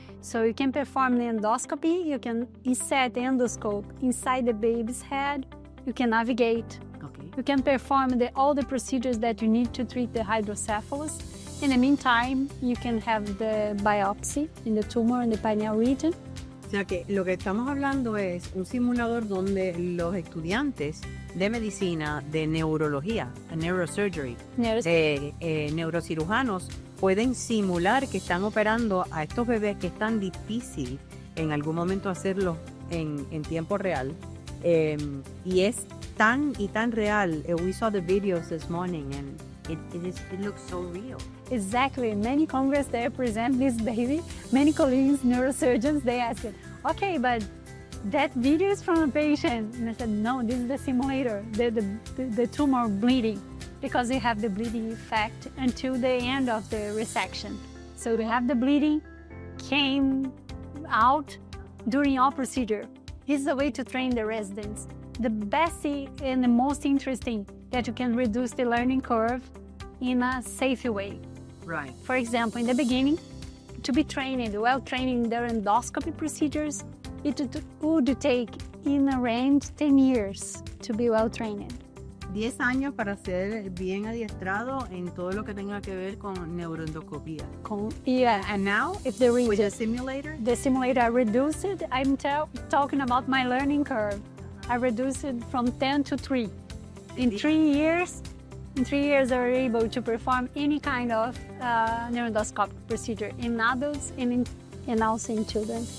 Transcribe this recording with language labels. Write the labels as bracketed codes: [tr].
[en] So you can perform the endoscopy, you can insert the endoscope inside the baby's head, you can navigate, Okay. you can perform all the procedures that you need to treat the hydrocephalus. In the meantime, you can have the biopsy in the tumor in the pineal region. [es] O sea que lo que estamos hablando es un simulador donde los estudiantes de medicina, de neurología, de neurosurgery, neurocirujanos, pueden simular que están operando a estos bebés, que es tan difícil en algún momento hacerlo en tiempo real. Y es tan y tan real. [en] We saw the videos this morning and it looks so real. Exactly. Many congress they present this baby. Many colleagues, neurosurgeons, they ask, okay, but that video is from a patient. And I said, no, this is the simulator, the tumor bleeding, because they have the bleeding effect until the end of the resection. So we have the bleeding came out during our procedure. This is a way to train the residents. The best thing and the most interesting that you can reduce the learning curve in a safe way. Right. For example, in the beginning, to be trained, well-trained in their endoscopy procedures, it would take in a range 10 years to be well-trained. [es] 10 años para ser bien adiestrado en todo lo que tenga que ver con neuroendoscopía. [en] Yeah, And now, if the with region, the simulator, the simulator reduced it, I'm talking about my learning curve. I reduced it from 10 to 3. In 3 years, I was able to perform any kind of neuroendoscopic procedure in adults and also in children.